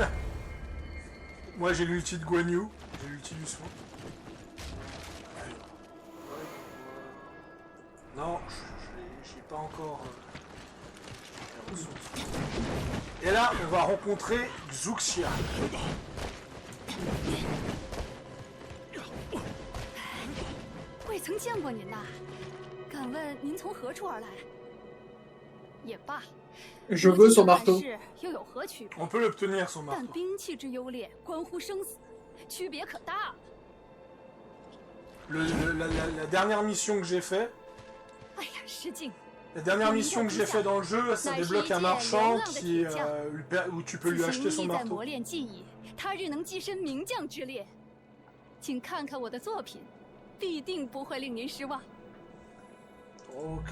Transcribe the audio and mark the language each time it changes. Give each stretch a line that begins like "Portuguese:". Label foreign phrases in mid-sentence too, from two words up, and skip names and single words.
French: Moi, j'ai l'ulti de Guan Yu, j'ai l'ulti du soin. Non, j'ai pas encore... Et là, on va rencontrer Xuxia.
Chinese: 未曾见过您呐，敢问您从何处而来？也罢，
French: Je veux son marteau.
Chinese: 又有何区别？
French: On peut l'obtenir son
Chinese: 但
French: marteau.
Chinese: 兵器之优劣关乎生死，区别可大。
French: La dernière mission que j'ai fait,
Chinese: 哎呀，失敬。
French: la dernière mission que j'ai fait dans le jeu, ça débloque un marchand qui, où tu peux lui acheter son
Chinese: 在
French: marteau.
Chinese: 磨练技艺，他日能跻身名将之列。请看看我的作品，必定不会令您失望。
French: Ok.